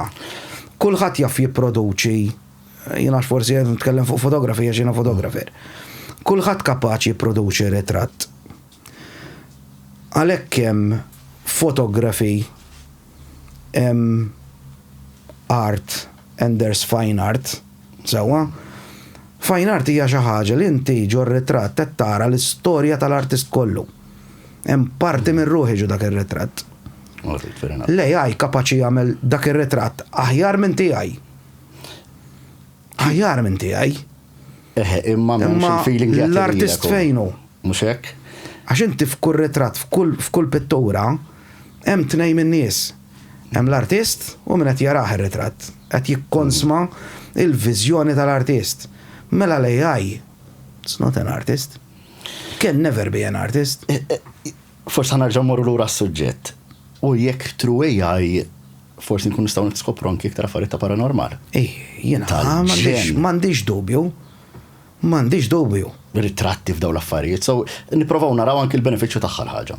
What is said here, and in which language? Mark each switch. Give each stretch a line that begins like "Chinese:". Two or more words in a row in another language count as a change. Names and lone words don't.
Maltese: Kulħadd jaf jipproduċi, jiena forsi qed nitkellem fuq fotografi għax jiena fotografer. Kulħadd kapaċi jipproduċi ritratt. Għalhekk hemm fotografi, hemm art,
English: and there's fine art. Sewa? Fine art
Maltese: hija xi ħaġa li inti ġor ritratt qed tara l-istorja tal-artist kollu. Hemm parti minn ruħi ġu dak ir-ritratt. L-AI kapaċi jagħmel dak ir-ritratt aħjar minn tiegħi. Aħjar minn tiegħi. Imma feeling li l-artist fejnu. Mhux hekk? Għax inti f'kull ritratt, f'kull pittura, hemm tnejn min-nies. Hemm l-artist u min qed jarah ir-ritratt. Qed jikkonsma il-viżjoni tal-artist. Mela l-AI,
English: it's not an artist. Can never be an artist.
Maltese: Forsi ħanarġa' mmorru lura s-suġġett. U jekk
English: true AI
Maltese: forsi nkun nistgħu niskopru anke iktar affarijiet ta' paranormal. Jiena m'għandix dubju. M'għandix dubju. Ritratti f'dawn l-affarijiet. So nipprovaw naraw anke l-benefiċċju tagħha l-ħaġa.